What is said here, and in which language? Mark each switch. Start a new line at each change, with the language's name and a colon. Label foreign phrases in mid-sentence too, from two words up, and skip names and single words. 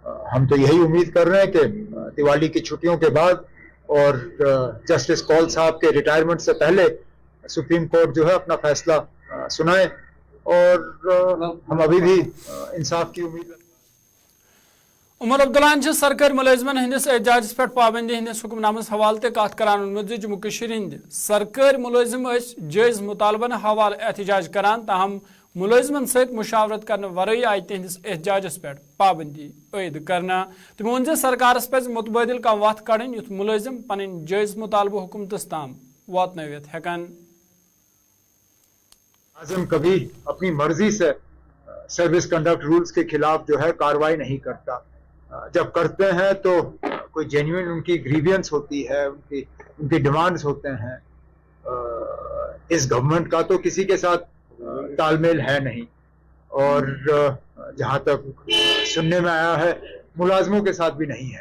Hindi: हम तो यही उम्मीद कर रहे हैं कि दिवाली की छुट्टियों के बाद और जस्टिस कौल साहब के रिटायरमेंट से पहले सुप्रीम कोर्ट जो है अपना फैसला सुनाए और हम अभी भी इंसाफ की उम्मीद।
Kashmiri: उमर अब्दुल्लाहन सरकारी मुलाजिमन हंदिस एहतजाजस पे पाबंदी हंदिस हुक्मनामस हवाले ते कत करान वोनमुत जम्मू कश्मीर हिंद सरकारी मुलाजिम जायज मुतालबन हवाले एहतजाज करान ताहम मुलाजिमन सहित मुशावरत करने वरई आई तिहंदिस एहतजाजस पे पाबंदी आयद करना तमो वोन सरकारस पे मुतबादिल का वत कड़न युथ मुलाजिम पन जायज मुतालबह हुकूमतस ताम वातनवित हेकन।
Hindi: आजम कभी अपनी मर्जी से
English: service conduct rules
Hindi: के खिलाफ जो है कार्रवाई नहीं करता। जब करते हैं तो कोई जेन्युइन उनकी ग्रीवियंस होती है, उनकी डिमांड्स होते हैं। इस गवर्नमेंट का तो किसी के साथ तालमेल है नहीं और जहां तक सुनने में आया है मुलाजमों के साथ भी नहीं है।